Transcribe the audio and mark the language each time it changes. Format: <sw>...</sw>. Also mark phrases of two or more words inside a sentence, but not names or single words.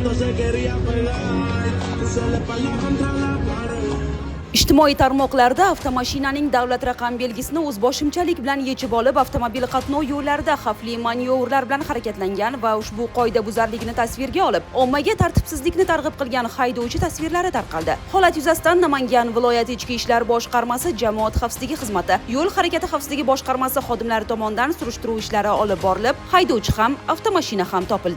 <es>cuando se quería pegar, se le paró contra la pared.</es> <uz>Ijtimoiy tarmoqlarda avtomashinaning davlat raqam belgisini o'zboshimchalik bilan yechib olib, avtomobil qatnov yo'llarida xavfli manyovrlar bilan harakatlangan va ushbu qoidabuzarlikni tasvirga olib, ommaga tartibsizlikni targ'ib qilgan haydovchi tasvirlari tarqaldi. Holat yuzasidan Namangan viloyati ichki ishlar boshqarmasi, jamoat xavfsizligi xizmati, yo'l harakati xavfsizligi boshqarmasi xodimlari tomonidan surishtiruv ishlari olib borilib, haydovchi ham, avtomashina ham topildi.</uz>